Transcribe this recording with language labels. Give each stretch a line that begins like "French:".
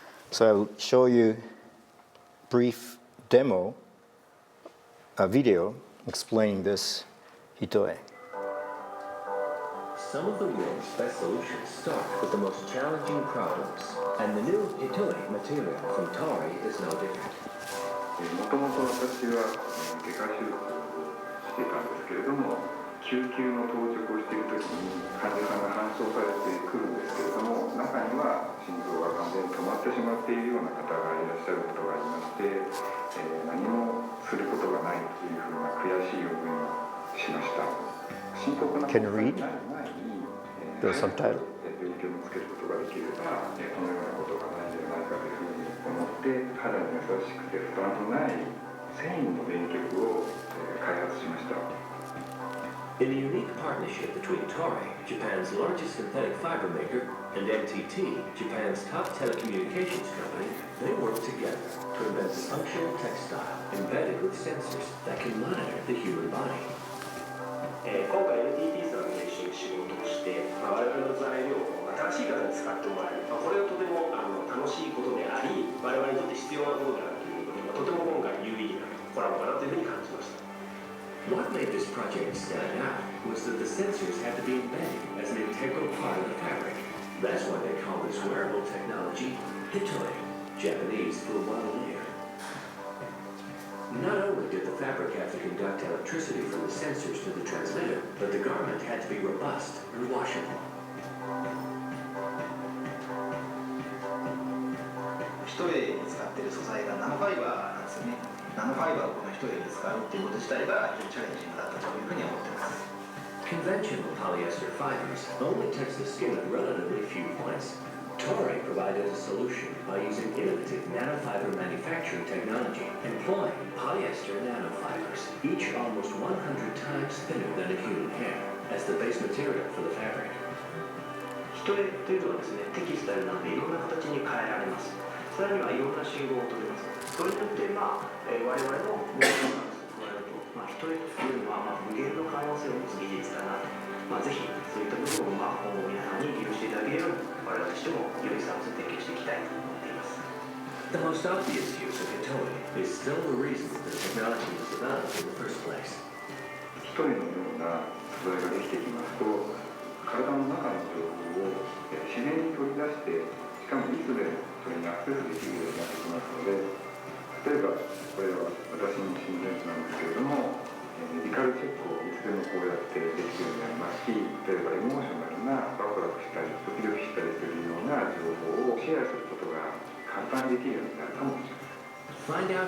English: So I'll show you a brief demo, a video explaining this HITO. Some of the world's best solutions start with the most challenging problems, and the new HITO material from Toray is no different.
Japanese: もともと私は外科手術をしていたんですけれども、救急の到着をしているときに患者さんが搬送されてくるんですけれども、中には心臓が完全に止まってしまっているような方がいらっしゃることがありまして、何もすることがないというふうな悔しい思いをしました。深刻なことになる前に、病気を見つけることができれば、このようなことがないんじゃないかというふうに思って、肌に優しくて負担のない繊維の電極を開発しました。
English: In a unique partnership between Toray, Japan's largest synthetic fiber maker, and NTT, Japan's top telecommunications company, they work together to invent a functional textile embedded with sensors that can monitor the human body.
Japanese: 今回 NTT さんで一緒に仕事をして、我々の材料を新しい方に使ってもらえる、これはとても楽しいことであり、我々にとって必要なことであるということで、とても今回有意義なコラボかなというふうに感じました。
English: What made this project stand out was that the sensors had to be embedded as an integral part of the fabric. That's why they call this wearable technology HITO, Japanese for one layer. Not only did the fabric have to conduct electricity from the sensors to the transmitter, but the garment had to be robust and washable.
Japanese: ヒトレに使っている素材がナノファイバーなんですよね。ナノファイバーをこのヒトレに使うっていうこと自体が非常にチャレンジングだったというふうに思っています。
English: Conventional polyester fibers only touch the skin at relatively few points. Toray provided a solution by using innovative nanofiber manufacturing technology, employing polyester nanofibers, each almost 100 times thinner than a human hair, as the base material for the fabric.
Japanese: ヒトレというのはですね、テキスタイルなのでいろんな形に変えられます。さらにはいろんな信号を取れます。それによって、我々のモードを加えると、ヒトレというのは無限の可能性を持つ技術だなと。ぜひそういった部分を今後皆さんに利用していただけるように我々としてもよりサービスを提供していきたいと思っています。
English: The most obvious use of HITO is still the reason the technology was developed in the first place.
Japanese: ヒトレのような素材ができてきますと、体の中の情報を自然に取り出して、しかもいつでもそれにアクセスできるようになってきますので、例えばこれは私の心電図なんですけれども、メディカルチェックをいつでもこうやってできるようになりますし、例えばエモーショナルなワクワクしたりドキドキしたりするような情報をシェアすることが簡単にできるようになるかもしれません。